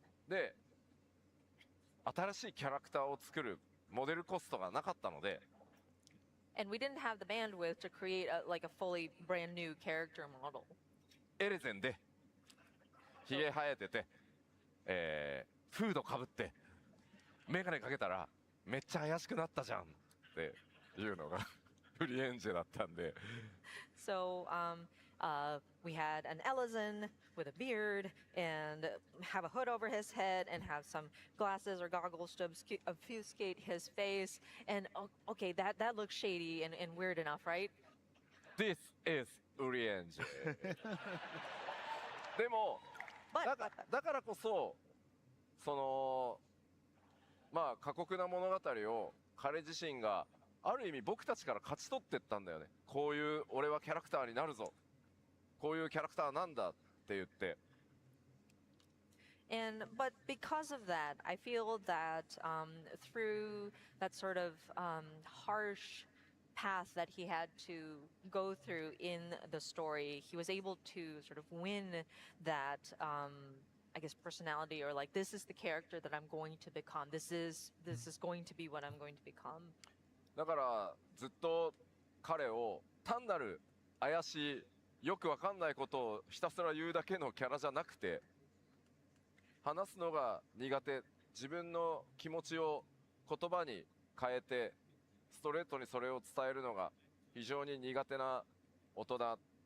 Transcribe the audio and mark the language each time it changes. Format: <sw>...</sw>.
<ja>で、新しいキャラクターを作るモデルコストがなかったので、</ja> <en>And we didn't have the bandwidth to create like a fully brand new character model.</en> <ja>エレゼンでひげ生えてて、フードかぶってメガネかけたらめっちゃ怪しくなったじゃんっていうのがフリエンジェだったんで。</ja> <en>So we had an Elezen with a beard and have a hood over his head and have some glasses or goggles to obfuscate his face. And okay, that looks shady and weird enough, right? This is ウリエンジェ。</en> <ja>でも、だからこそ、その、まあ過酷な物語を彼自身がある意味僕たちから勝ち取ってったんだよね。こういう俺はキャラクターになるぞ。こういうキャラクターなんだって言って。</ja> <en>But because of that, I feel that through that sort of harsh path that he had to go through in the story, he was able to sort of win that, I guess, personality, or like, this is the character that I'm going to become. This is going to be what I'm going to become.</en> <ja>だからずっと彼を単なる怪しいよくわかんないことをひたすら言うだけのキャラじゃなくて、話すのが苦手、自分の気持ちを言葉に変えてストレートにそれを伝えるのが非常に苦手な大人</ja>